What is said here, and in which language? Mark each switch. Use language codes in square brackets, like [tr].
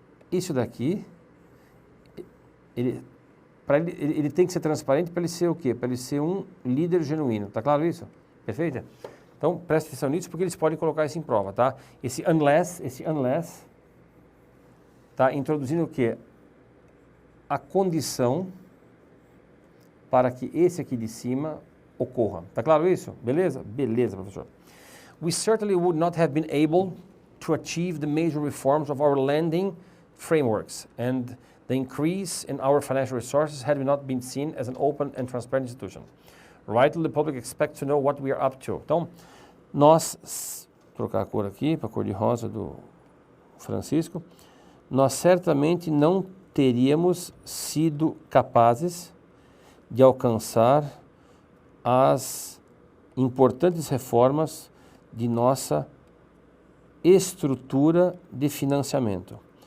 [pt] Isso daqui, ele tem que ser transparente para ele ser o quê? Para ele ser um líder genuíno. Tá claro isso? Perfeito? Então, preste atenção nisso porque eles podem colocar isso em prova, tá? Esse unless tá introduzindo o quê? A condição para que esse aqui de cima ocorra. Tá claro isso? Beleza? Beleza, professor. [en] We certainly would not have been able to achieve the major reforms of our lending frameworks and the increase in our financial resources had we not been seen as an open and transparent institution. Rightly, the public expects to know what we are up to. [pt] Então, nós, vou trocar a cor aqui para a cor de rosa do Francisco, nós certamente não teríamos sido capazes de alcançar as importantes reformas de nossa estrutura de financiamento.